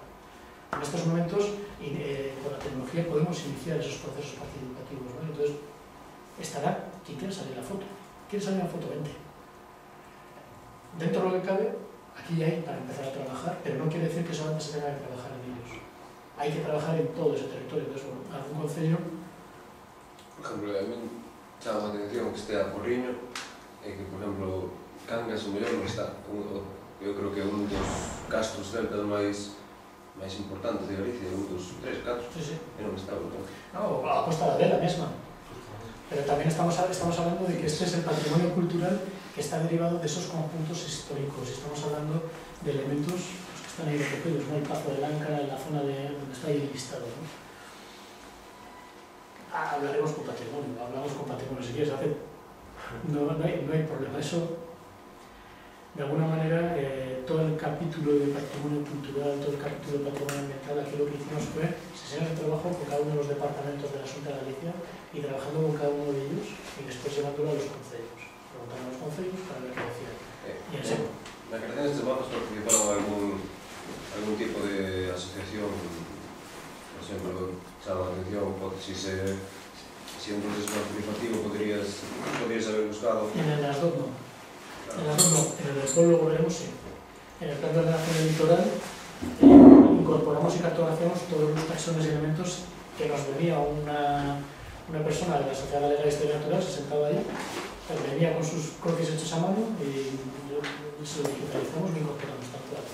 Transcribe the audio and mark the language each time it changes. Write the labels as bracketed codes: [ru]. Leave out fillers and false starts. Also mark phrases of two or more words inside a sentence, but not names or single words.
[es] En estos momentos, con la tecnología podemos iniciar esos procesos participativos, ¿no? Entonces, estará quien quiera salir la foto. ¿Quiere salir la foto? 20. Dentro de lo que cabe, aquí hay para empezar a trabajar, pero no quiere decir que solamente se tenga que trabajar en ellos. Hay que trabajar en todo ese territorio. Entonces, bueno, algún concello... [gl] Por exemplo, a mí chama a atención que estea Porriño e que, por exemplo, Cangas o mellor non está. Eu creo que é un dos castros celtas máis importantes de Galicia, un dos 3, 4, sí. E non está, non. No, a Costa da Vela mesma. [es] Pero también estamos hablando de que este es el patrimonio cultural que está derivado de esos conjuntos históricos. Estamos hablando de elementos que están ahí recogidos, ¿no? El Pazo de Láncara, en la zona donde está ahí el listado, ¿no? Hablaremos con patrimonio, hablamos con patrimonio si quieres hacer. No hay problema. Eso, de alguna manera, todo el capítulo de patrimonio cultural, todo el capítulo de patrimonio ambiental, aquí lo que hicimos fue sesiones de trabajo con cada uno de los departamentos de la Xunta de Galicia y trabajando con cada uno de ellos y después llevándolo a los concellos. Preguntando a los concellos para ver qué decían. Y en serio. [gl] Na creación destes mapas participaron algún tipo de asociación, por exemplo, chama a atención, [es] si un proceso participativo podrías haber buscado. En el ASDOC no. En el ASDOC no. En el DESCOL luego veremos, sí. En el plan de ordenación del litoral incorporamos y cartografiamos todos los taxones y elementos que nos venía una persona de la Sociedad Galega de Historia Natural, se sentaba ahí, venía con sus croquis hechos a mano y se lo digitalizamos y lo incorporamos tal cual.